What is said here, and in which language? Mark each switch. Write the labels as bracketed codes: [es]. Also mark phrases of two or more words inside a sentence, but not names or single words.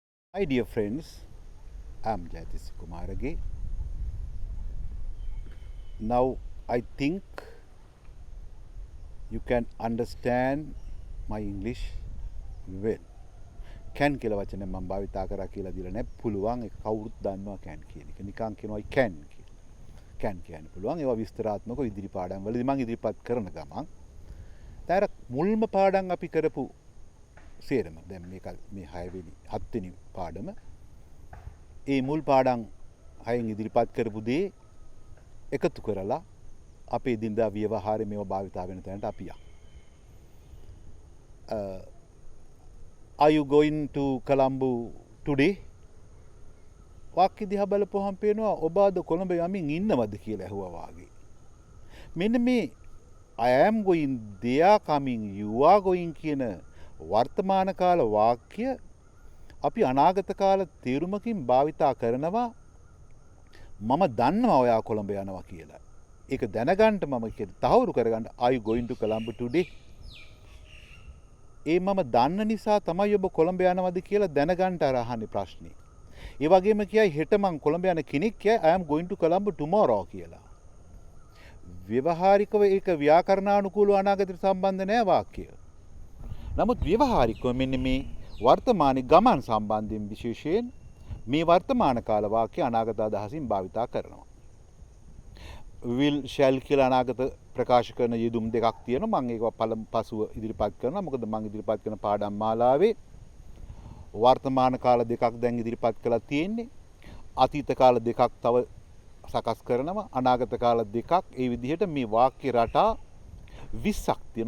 [en] Hi, dear friends. I'm Jatis Kumarage. Now, I think you can understand my English well. [si] can කියලා වචනේ මම භාවිතා කරා කියලා දිලා නැහැ. පුළුවන් ඒක කවුරුත් දන්නවා can කියන එක. නිකන් කියනවා can කියලා. can කියන්න පුළුවන්. ඒවා විස්තරාත්මකව ඉදිරි පාඩම් වලදී මම ඉදිරිපත් කරන ගමන් දැන් මුල්ම පාඩම් අපි කරපු සේරම දැන් මේක මේ 6 වෙනි 7 වෙනි පාඩම ඒ මුල් පාඩම් 6න් ඉදිරිපත් කරපු දේ එකතු කරලා අපේ දිනදා ව්‍යවහාරයේ මේවා භාවිතා වෙන තැනට අපි යමු. [en] Are you going to Colombo today? [si] වාක්‍ය දිහා බලපුවහම පේනවා ඔබ අද කොළඹ යමින් ඉන්නවද කියලා ඇහුවා වාගේ. මෙන්න මේ [en] I am going, they are coming, you are going [si] කියන වර්තමාන කාල වාක්‍ය අපි අනාගත කාල තේරුමකින් භාවිතා කරනවා මම දන්නවා ඔයා කොළඹ යනවා කියලා. ඒක දැනගන්න මම කියන තහවුරු කරගන්න [en] are you going to Colombo today? [si] ඒ මම දන්න නිසා තමයි ඔබ කොළඹ යනවද කියලා දැනගන්න අර අහන්නේ ප්‍රශ්නේ. ඒ වගේම කියයි හෙට මං කොළඹ යන කෙනෙක් කියයි [en] I am going to Colombo tomorrow [si] කියලා. ව්‍යවහාරිකව ඒක ව්‍යාකරණානුකූලව අනාගතයට සම්බන්ධ නැහැ වාක්‍යය. නමුත් ව්‍යවහාරිකව මෙන්න මේ වර්තමානයේ ගමන් සම්බන්ධයෙන් විශේෂයෙන් මේ වර්තමාන කාල වාක්‍ය අනාගත අදහසින් භාවිතා කරනවා. [en] will shall [si] කියලා අනාගත ප්‍රකාශ කරන යෙදුම් දෙකක් තියෙනවා. මම ඒක පසුව ඉදිරිපත් කරනවා. මොකද මම ඉදිරිපත් කරන පාඩම් මාලාවේ වර්තමාන කාල දෙකක් දැන් ඉදිරිපත් කළා තියෙන්නේ. අතීත කාල දෙකක් තව සකස් කරනවා. අනාගත කාල දෙකක්. ඒ විදිහට මේ වාක්‍ය රටා 20ක් තියෙනවා.